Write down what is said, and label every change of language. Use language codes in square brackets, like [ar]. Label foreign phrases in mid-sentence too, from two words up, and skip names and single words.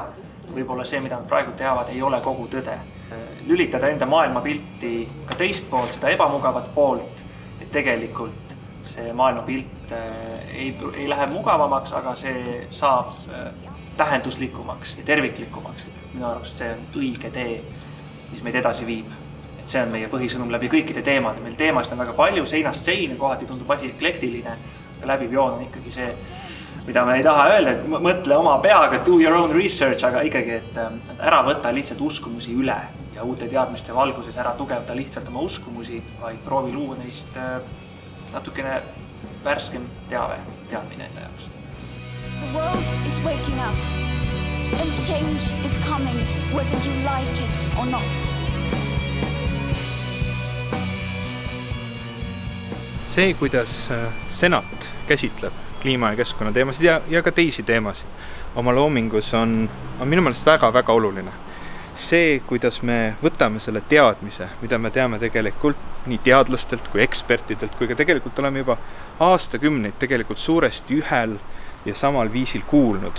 [et] Võib-olla see, mida nad praegu teavad, ei ole kogu tõde. Lülitada enda maailmapilti ka teist poolt, seda ebamugavat poolt, et tegelikult see maailmapilt ei lähe mugavamaks, aga see saab tähenduslikumaks ja terviklikumaks. Minu arust see on õige tee, mis meid edasi viib. Et see on meie põhisõnum läbi kõikide teemade. Meil teemasid on väga palju, seinast seina, kohati tundub asi eklektiline, aga läbiv joon on ikkagi see, mida me ei taha öelda, et mõtle oma peaga, [en] do your own research, [et] aga ikkagi, et ära võtta lihtsalt uskumusi üle ja uute teadmiste valguses ära tugevda lihtsalt oma uskumusi, vaid proovi luua neist natukene värskem teadmine enda jaoks. [en] The world is waking up and change is coming whether you like it or not. [et] See, kuidas senat käsitleb kliima- ja keskkonna teemasid ja ka teisi teemasid oma loomingus on minu meelest väga-väga oluline. See, kuidas me võtame selle teadmise, mida me teame tegelikult nii teadlastelt kui ekspertidelt, kui ka tegelikult oleme juba aastakümneid tegelikult suuresti ühel ja samal viisil kuulnud.